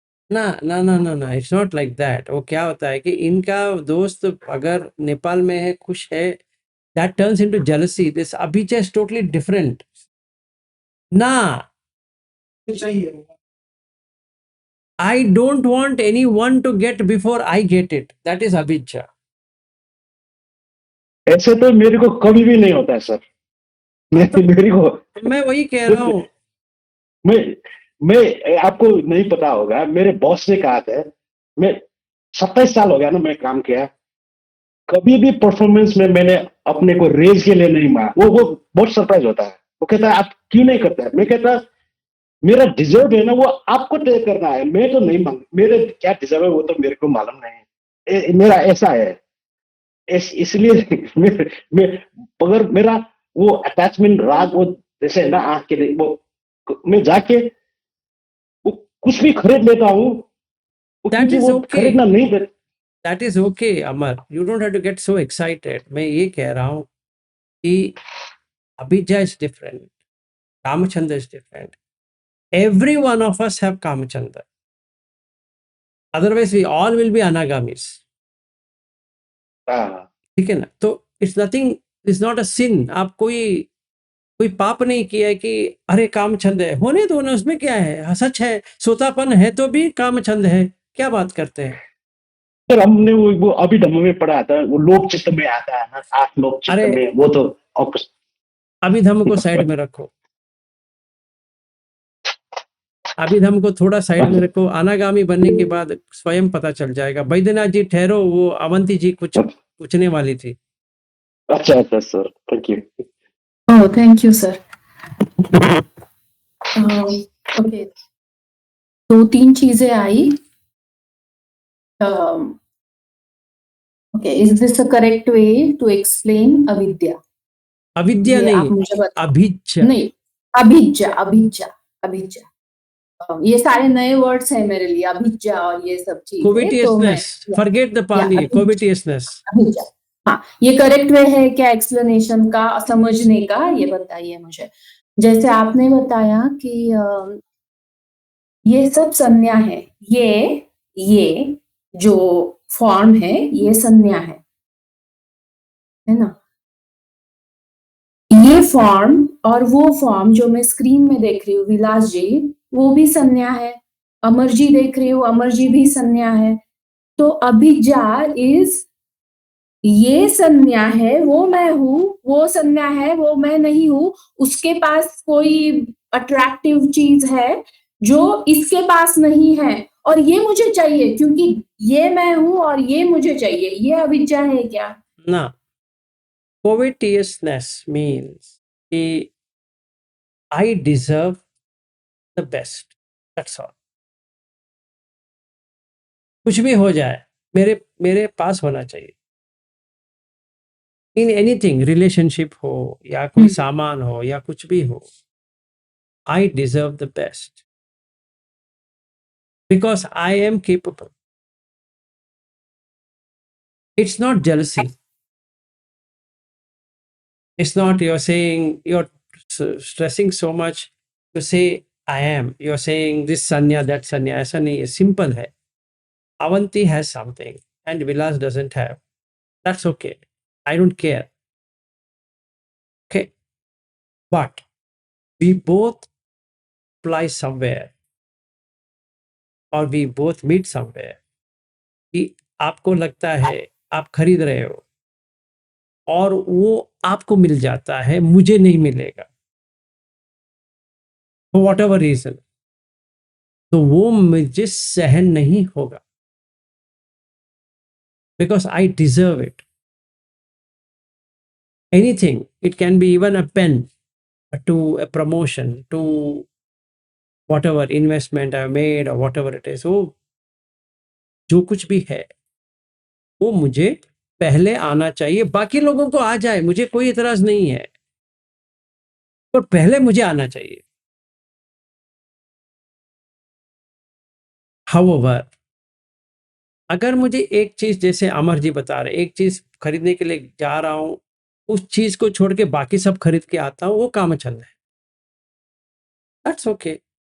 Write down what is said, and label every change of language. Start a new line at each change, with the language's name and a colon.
Hindi: ना ना ना ना ना,
English: It's not like that.
Hindi: वो क्या होता है कि इनका दोस्त अगर नेपाल में है, खुश है,
English: That turns into jealousy. This Abhijay is totally different ना। I don't want anyone to get before I get it. That is Abhigya.
Hindi: ऐसे तो मेरे को कभी भी नहीं होता है सर। मेरे को मैं वही कह रहा हूँ। मैं मैं आपको नहीं पता होगा, मेरे बॉस ने कहा था, मैं 27 साल हो गया ना मैं काम किया, कभी भी परफॉर्मेंस में मैंने अपने को रेज के लिए नहीं मारा। वो बहुत सरप्राइज होता है। वो कहता है आप क्यों नहीं करते हैं? मैं कहता मेरा डिजर्व है ना, वो आपको तय करना है, मैं तो नहीं मांग, मेरे क्या डिजर्व है वो तो मेरे को मालूम नहीं है। मेरा ऐसा है। इसलिए मैं अगर मेरा वो अटैचमेंट राग वो जैसे है ना आंख के लिए, वो मैं जाके वो कुछ भी खरीद लेता हूँ, वो
English: That
Hindi: क्योंकि
English: is
Hindi: वो
English: okay.
Hindi: खरीदना नहीं दे।
English: That is okay, Amar. You don't have to get so excited.
Hindi: मैं ये कह रहा हूँ कि अभिज्ञा
English: is different,
Hindi: कामचंद is different.
English: Every one of us have कामचंद. Otherwise, we all will be anagamis.
Hindi: हाँ, ठीक है ना?
English: तो it's nothing, it's not a sin.
Hindi: आप कोई पाप नहीं किया है कि अरे कामचंद है, होने दो ना, उसमें क्या है? सच है, सोतापन है तो भी कामचंद है, क्या बात करते हैं? सर हमने वो अभी धम्म में पढ़ा था, वो लोक चित्त में आता है ना, 8 लोक चित्त अरे में, वो तो अभिधम को साइड में रखो, अभिधम को थोड़ा साइड में रखो। अनागामी बनने के बाद स्वयं पता चल जाएगा। बैद्यनाथ जी ठहरो, वो अवंती जी कुछ पूछने वाली थी। अच्छा अच्छा sir, thank you.
English: Oh, thank you, sir.
Hindi: Okay. 2-3 चीजें आई.
English: Okay, is this a correct way to explain avidya?
Hindi: अविद्या ये आप नहीं, मुझे बताओ. अभिज्ञा। नहीं, अभिज्ञा, अभिज्ञा, अभिज्ञा. ये सारे नए वर्ड्स हैं मेरे लिए, अभिज्ञा और ये सब चीजें. तो मैं
English: Covetousness, forget the Pali,
Hindi: Abhigya,
English: covetousness.
Hindi: अभिज्ञा. हाँ, ये करेक्ट वे है क्या एक्सप्लेनेशन का, समझने का, ये बताइए मुझे. जैसे आपने बताया कि ये सब संज्ञा है. ये जो फॉर्म है ये संज्ञा है ना. ये फॉर्म और वो फॉर्म जो मैं स्क्रीन में देख रही हूँ विलास जी, वो भी संज्ञा है. अमर जी देख रही हूँ, अमर जी भी संज्ञा है. तो अभिज्ञा इज ये संज्ञा है, वो मैं हूँ, वो संज्ञा है, वो मैं नहीं हूँ. उसके पास कोई अट्रैक्टिव चीज है जो इसके पास नहीं है और ये मुझे चाहिए क्योंकि ये मैं हूँ और ये मुझे चाहिए. ये अभिज्ञा है क्या?
English: ना, covetousness means कि I deserve the best. That's all.
Hindi: कुछ भी हो जाए, मेरे पास होना चाहिए.
English: in anything,
Hindi: रिलेशनशिप हो या कोई सामान हो या कुछ भी हो,
English: I deserve the best because I am capable. It's not jealousy. It's not you're saying, you're stressing so much to say I am. You're saying this sanya, that sanya.
Hindi: ऐसा नहीं है, simple है.
English: Avanti has something and Vilas doesn't have. That's okay. I don't care. Okay. But we both fly somewhere or we both meet somewhere
Hindi: कि आपको लगता है आप खरीद रहे हो और वो आपको मिल जाता है, मुझे नहीं मिलेगा,
English: for whatever reason,
Hindi: तो वो मुझे सहन नहीं होगा
English: because I deserve it. Anything, it can be even a pen, to a promotion, to whatever investment I made or whatever it is.
Hindi: वो जो कुछ भी है वो मुझे पहले आना चाहिए. बाकी लोगों को आ जाए, मुझे कोई इतराज नहीं है, पर पहले मुझे आना चाहिए. However, अगर मुझे एक चीज, जैसे अमर जी बता रहे, एक चीज खरीदने के लिए जा रहा हूं, उस चीज को छोड़ के बाकी सब खरीद के आता हूं, वो कामचंद है.
English: That's okay.